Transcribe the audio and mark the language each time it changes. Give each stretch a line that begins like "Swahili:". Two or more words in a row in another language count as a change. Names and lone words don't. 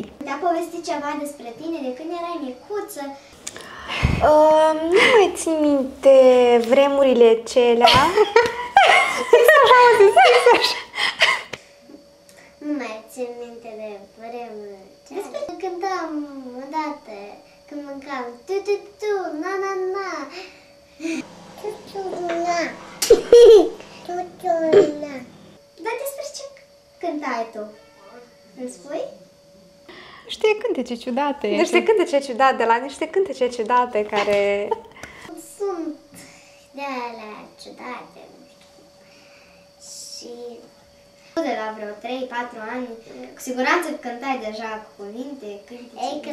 Romanian: Te-a povestit ceva despre tine de când erai micuță? Nu mai țin minte vremurile celea. Nu mai țin minte de vremea. Despre cântam odată, când mâncam tu-tu-tu, na-na-na. Tu-tu-na. Tu-tu-na. Dar despre ce cântai tu? Îmi spui? Niște cântece ciudate. Niște cântece ciudate, de la niște cântece ciudate care... Sunt de alea ciudate, nu știu. Și de la vreo 3-4 ani, cu siguranță cântai deja cuvinte, cântece.